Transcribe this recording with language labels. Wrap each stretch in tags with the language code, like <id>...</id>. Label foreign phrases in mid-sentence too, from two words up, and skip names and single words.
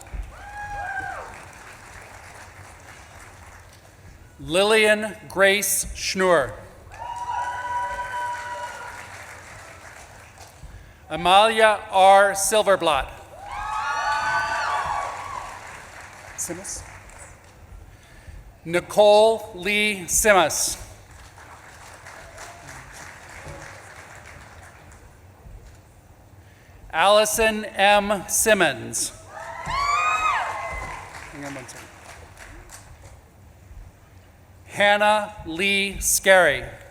<en>Lillian Grace Schnur. Amalia R. Silverblatt. Simas. Nicole Lee Simas. Allison M. Simmons. Hang on one second. Hannah Lee Scarry.</en>